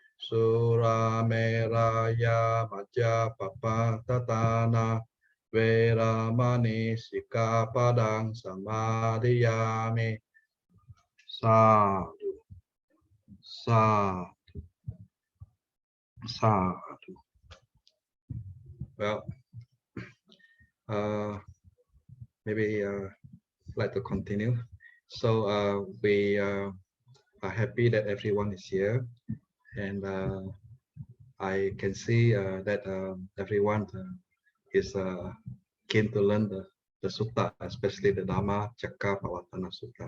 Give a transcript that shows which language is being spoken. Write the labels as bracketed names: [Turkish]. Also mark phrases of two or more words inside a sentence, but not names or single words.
[Pali] Surameraya majapapatana veramani sikapadang samadhiyami. Sadhu, sadhu, sadhu. [English] Well, maybe like to continue. So we are happy that everyone is here, and I can see that everyone is keen to learn the sutta, especially the Dhamma Cakka Pavattana Sutta.